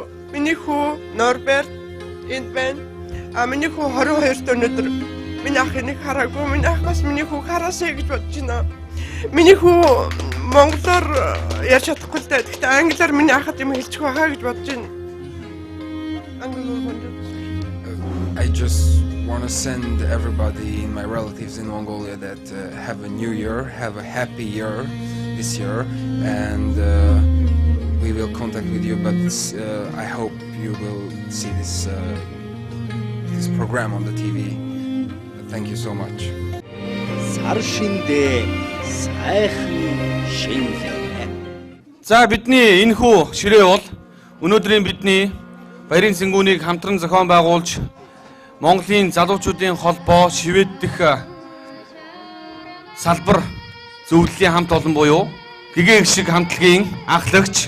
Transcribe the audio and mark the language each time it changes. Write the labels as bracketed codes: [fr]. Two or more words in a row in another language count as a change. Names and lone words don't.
[mn] Миний хүү Норберт энд байна. Миний хүү 22-т өнөөдөр миний ах энийг хараагүй. Миний ах бас миний хүүг хараасаа гэж бодож байна. Миний хүү монголоор ярьж чадахгүй л дээ. Гэхдээ англиар миний ахад юм хэлчих байхаа гэж бодож байна. [en] I just want to send everybody, my relatives in Mongolia, that have a new year, have a happy year this year, and we will contact with you. But I hope you will see this program on the TV. Thank you so much. [mn] Сар шиндээ сайхан шинэлээ. За бидний энэхүү ширээ бол өнөөдрийн бидний баярын сэнгүүнийг хамтран зохион байгуулж Монголын залуучуудын холбоо Швед дэх салбар зөвлөлийн хамт олон буюу гэгэн шиг хамтлагийн анхлагч.